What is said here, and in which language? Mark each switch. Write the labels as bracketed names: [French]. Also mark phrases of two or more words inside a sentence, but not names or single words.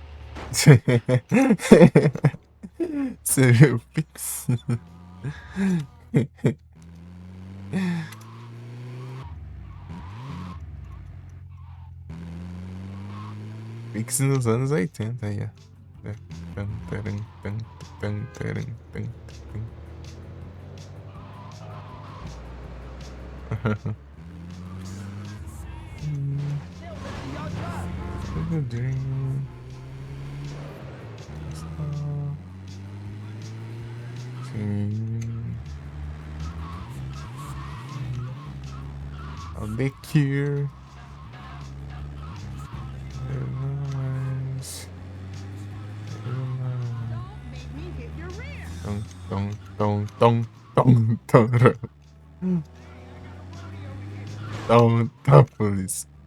[Portuguese] Você viu o Pix? Pix nos anos 80 aí, ó. Tan, taran, tan, tan, taran, tan, tan. [English] The dream. I'll be cure. Dong dong dong dong dong dong dong dong police.